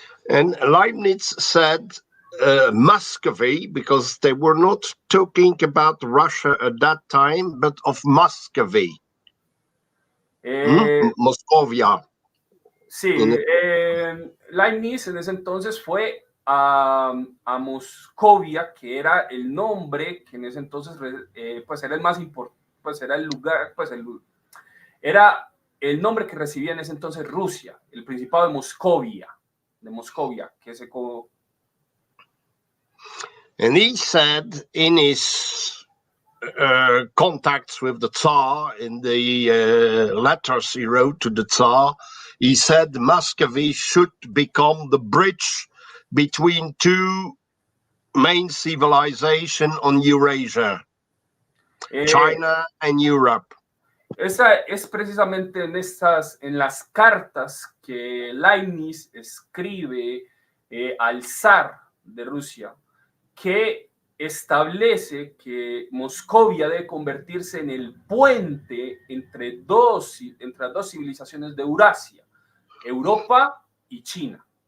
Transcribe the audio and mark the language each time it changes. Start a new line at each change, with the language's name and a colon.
English: And Leibniz said Muscovy, because they were not talking about Russia at that time, but of Muscovy.
Spanish: Moscovia. Sí, Leibniz en ese entonces fue a Moscovia, que era el nombre que en ese entonces pues era el más importante, pues era el lugar, pues era el nombre que recibía en ese entonces Rusia, el Principado de Moscovia, que se...
English: And he said in his contacts with the Tsar, in the letters he wrote to the Tsar, he said Muscovy should become the bridge between two main civilizations on Eurasia, China and Europe.
Spanish: Esa es precisamente en las cartas que Leibniz escribe al zar de Rusia, que establece que Moscovia debe convertirse en el puente entre las dos civilizaciones de Eurasia, Europa y China.